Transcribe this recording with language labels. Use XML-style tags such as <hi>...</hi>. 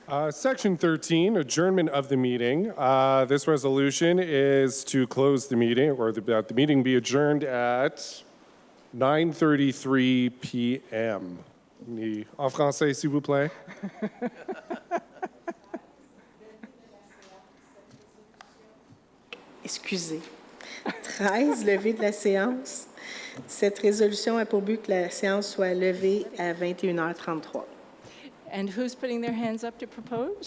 <en>Section 13, adjournment of the meeting. This resolution is to close the meeting, or that the meeting be adjourned at 9:33 p.m.</en> <fr>En français, s'il vous plaît. Excusez. 13, levée de la séance. Cette résolution a pour but que la séance soit levée à 21h33.</fr> <en>And who's putting their hands up to propose?</en>